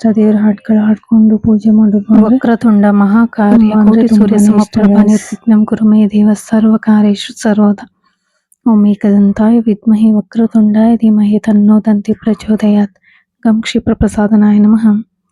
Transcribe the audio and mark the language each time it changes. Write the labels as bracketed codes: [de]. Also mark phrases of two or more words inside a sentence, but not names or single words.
[kn] ದೇವರ ಹಾಡುಗಳು ಹಾಡ್ಕೊಂಡು ಪೂಜೆ ಮಾಡೋದು. [sa] ವಕ್ರತುಂಡ ಮಹಾಕಾರ್ಯ ಕೋಟಿ ಸೂರ್ಯ ಸಮಪ್ರಭ ನಿರ್ವಿಘ್ನಂ ಕುರು ಮೇ ದೇವ ಸರ್ವಕಾರ್ಯೇಷು ಸರ್ವದಾ. ಓಂ ಏಕದಂತಾಯ ವಿದ್ಮಹೇ ವಕ್ರತುಂಡಾಯ ಧೀಮಹಿ ತನ್ನೋ ದಂತಿ ಪ್ರಚೋದಯಾತ್. ಗಂ ಕ್ಷಿಪ್ರ ಪ್ರಸಾದನಾಯ ನಮಃ.